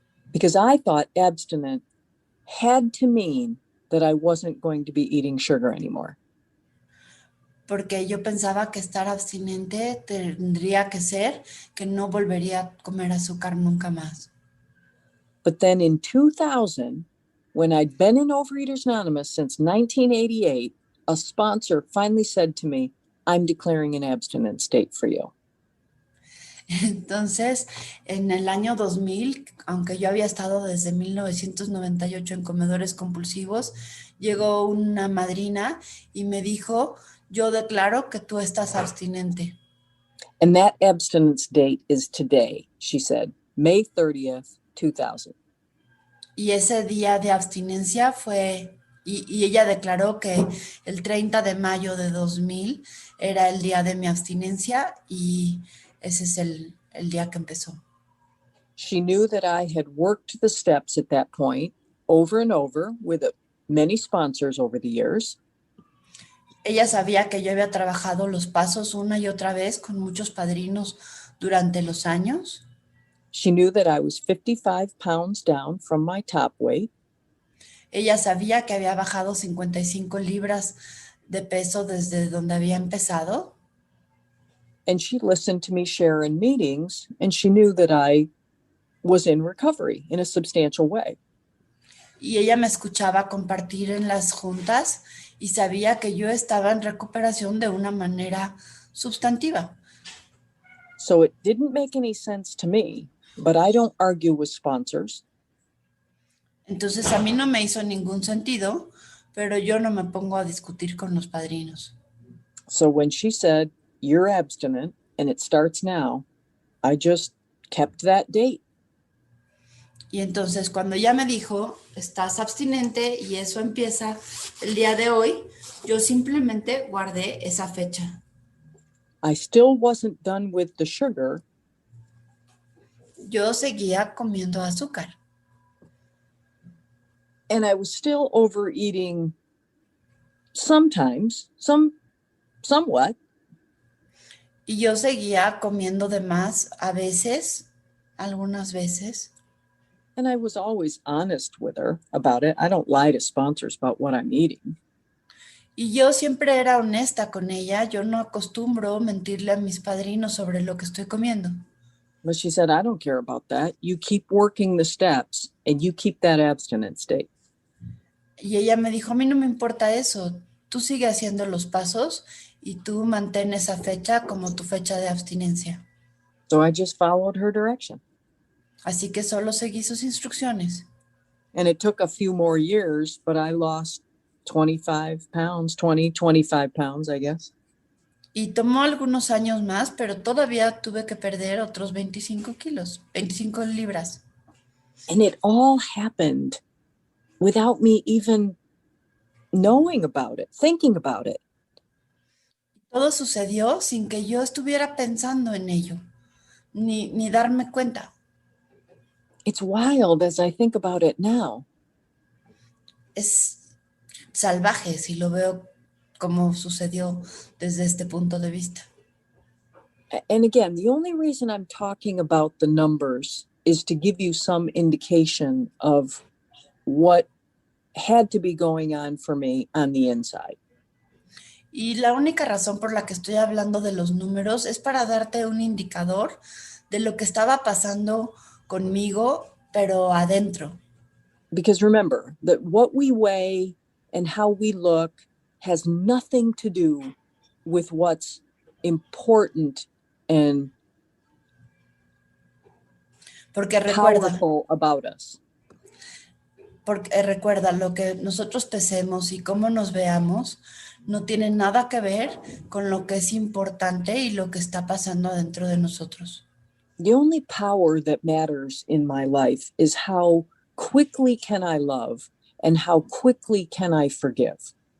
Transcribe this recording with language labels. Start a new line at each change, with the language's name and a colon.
English: Because I thought abstinent had to mean that I wasn't going to be eating sugar anymore.
Spanish: Porque yo pensaba que estar abstinente tendría que ser que no volvería a comer azúcar nunca más.
English: But then in 2000, when I'd been in Overeaters Anonymous since 1988, a sponsor finally said to me, I'm declaring an abstinent state for you.
Spanish: Entonces, en el año 2000, aunque yo había estado desde 1998 en comedores compulsivos, llegó una madrina y me dijo, yo declaro que tú estás abstinente.
English: And that abstinence date is today, she said, May 30th, 2000.
Spanish: Y ese día de abstinencia fue, y ella declaró que el 30 de mayo de 2000 era el día de mi abstinencia y ese es el día que empezó.
English: She knew that I had worked the steps at that point over and over with many sponsors over the years.
Spanish: Ella sabía que yo había trabajado los pasos una y otra vez con muchos padrinos durante los años.
English: She knew that I was 55 pounds down from my top weight.
Spanish: Ella sabía que había bajado 55 libras de peso desde donde había empezado.
English: And she listened to me share in meetings, and she knew that I was in recovery in a substantial way.
Spanish: Y ella me escuchaba compartir en las juntas y sabía que yo estaba en recuperación de una manera sustantiva.
English: So it didn't make any sense to me, but I don't argue with sponsors.
Spanish: Entonces a mí no me hizo ningún sentido, pero yo no me pongo a discutir con los padrinos.
English: So when she said, you're abstinent and it starts now, I just kept that date.
Spanish: Y entonces cuando ella me dijo, estás abstinente y eso empieza el día de hoy, yo simplemente guardé esa fecha.
English: I still wasn't done with the sugar.
Spanish: Yo seguía comiendo azúcar.
English: And I was still overeating sometimes, somewhat.
Spanish: Y yo seguía comiendo de más a veces, algunas veces.
English: And I was always honest with her about it. I don't lie to sponsors about what I'm eating.
Spanish: Y yo siempre era honesta con ella. Yo no acostumbro mentirle a mis padrinos sobre lo que estoy comiendo.
English: But she said, I don't care about that. You keep working the steps and you keep that abstinent state.
Spanish: Y ella me dijo, a mí no me importa eso. Tú sigue haciendo los pasos y tú mantén esa fecha como tu fecha de abstinencia.
English: So I just followed her direction.
Spanish: Así que solo seguí sus instrucciones.
English: And it took a few more years, but I lost 25 pounds, 25 pounds, I guess.
Spanish: Y tomó algunos años más, pero todavía tuve que perder otros 25 kilos, 25 libras.
English: And it all happened without me even knowing about it, thinking about it.
Spanish: Todo sucedió sin que yo estuviera pensando en ello, ni darme cuenta.
English: It's wild as I think about it now.
Spanish: Es salvaje si lo veo como sucedió desde este punto de vista.
English: And again, the only reason I'm talking about the numbers is to give you some indication of what had to be going on for me on the inside.
Spanish: Y la única razón por la que estoy hablando de los números es para darte un indicador de lo que estaba pasando conmigo, pero adentro.
English: Because remember that what we weigh and how we look has nothing to do with what's important and powerful about us.
Spanish: Porque recuerda, lo que nosotros pesemos y cómo nos veamos no tiene nada que ver con lo que es importante y lo que está pasando adentro de nosotros.
English: The only power that matters in my life is how quickly can I love and how quickly can I forgive.